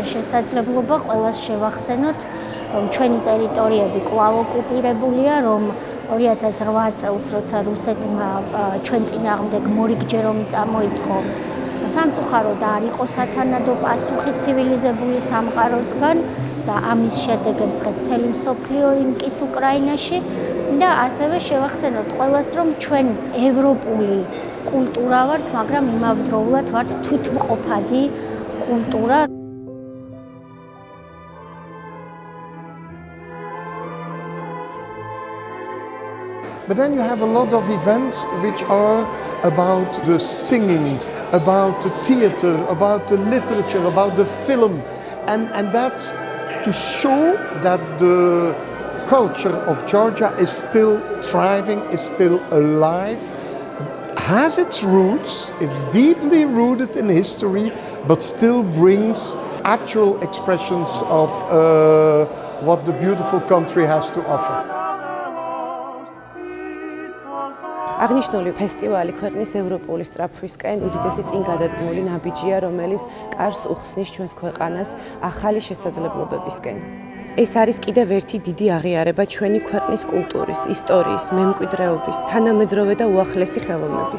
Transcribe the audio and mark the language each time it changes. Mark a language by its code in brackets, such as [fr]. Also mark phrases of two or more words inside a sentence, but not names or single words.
[ka] შესაძლებლობა ყველას შევახსენოთ, რომ ჩვენი ტერიტორიები კვლავ ოკუპირებულია, რომ 2008 წელს, როცა რუსეთმა ჩვენ წინააღმდეგ მორიგჯერ ომი წამოიწყო, სამწუხაროდ არ იყო სათანადო პასუხი ცივილიზებული სამყაროსგან და ამის შედეგებს დღეს მთელი მსოფლიო იმკის უკრაინაში და ასევე შევახსენოთ ყველას, რომ ჩვენ ევროპული კულტურა ვართ, მაგრამ იმავდროულად ვართ თვითმყოფადი კულტურა. [en] But then you have a lot of events which are about the singing, about the theater, about the literature, about the film. And that's to show that the culture of Georgia is still thriving, is still alive, has its roots, is deeply rooted in history, but still brings actual expressions of what the beautiful country has to offer. [ka] აღნიშნული ფესტივალი ქვეყნის ევროპული სწრაფვისკენ უდიდესი წინგადადგმული ნაბიჯია, რომელიც კარს უხსნის ჩვენს ქვეყანას ახალი შესაძლებლობებისკენ. ეს არის კიდევ ერთი დიდი აღიარება ჩვენი ქვეყნის კულტურის, ისტორიის, მემკვიდრეობის, თანამედროვე და უახლესი ხელოვნების.